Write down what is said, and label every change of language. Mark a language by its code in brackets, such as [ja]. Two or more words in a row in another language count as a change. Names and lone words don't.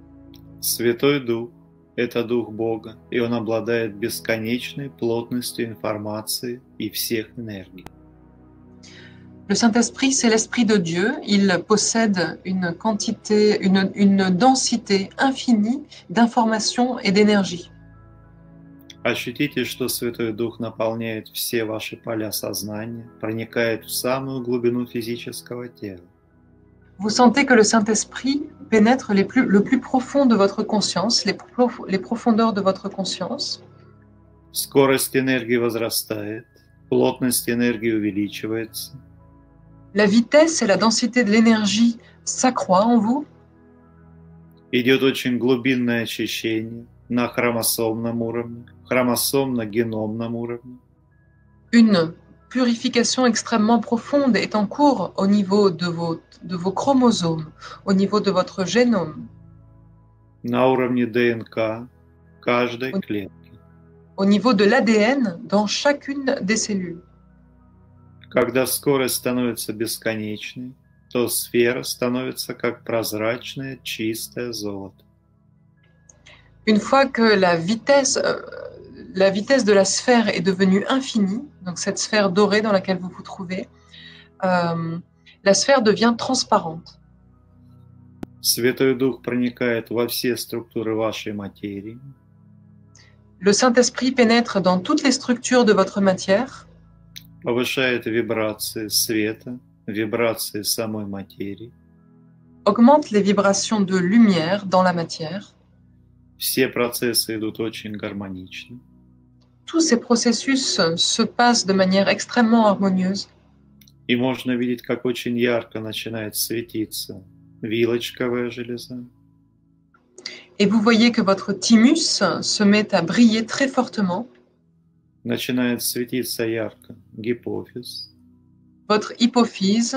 [ru] Святой Дух – это Дух Бога, и Он обладает бесконечной плотностью информации и всех энергий. [fr] Le Saint-Esprit, c'est l'Esprit de Dieu. Il possède une densité infinie d'informations et d'énergie. [ru] Ощутите, что Святой Дух наполняет все ваши поля сознания, проникает в самую глубину физического тела. [fr] Vous sentez que le Saint-Esprit pénètre le plus profond de votre conscience, les profondeurs de votre conscience. [ru] Скорость энергии возрастает, плотность энергии увеличивается. [fr] La vitesse et la densité de l'énergie s'accroît en vous. [ru] Идет очень глубинное очищение на хромосомном уровне, хромосомно-геномном уровне. [fr] Une purification extrêmement profonde est en cours au niveau de vos chromosomes, au niveau de votre génome. [ru] На уровне ДНК каждой клетки. [fr] Au niveau de l'ADN dans chacune des cellules. [ru] Когда скорость становится бесконечной, то сфера становится как прозрачное чистое золото. [fr] Une fois que la vitesse de la sphère est devenue infinie, donc cette sphère dorée dans laquelle vous vous trouvez, la sphère devient transparente. [ru] Святой Дух проникает во все структуры вашей материи. [fr] Le Saint-Esprit pénètre dans toutes les structures de votre matière, [ru] Повышает вибрации света, вибрации самой материи. [fr] augmente les vibrations de lumière dans la matière. [ru] Все процессы идут очень гармонично. [fr] Tous ces processus se passent de manière extrêmement harmonieuse. [ru] И можно видеть, как очень ярко начинает светиться вилочковая железа. [fr] Et vous voyez que votre thymus se met à briller très fortement. [ru] Начинает светиться ярко гипофиз, [fr] Votre hypophyse,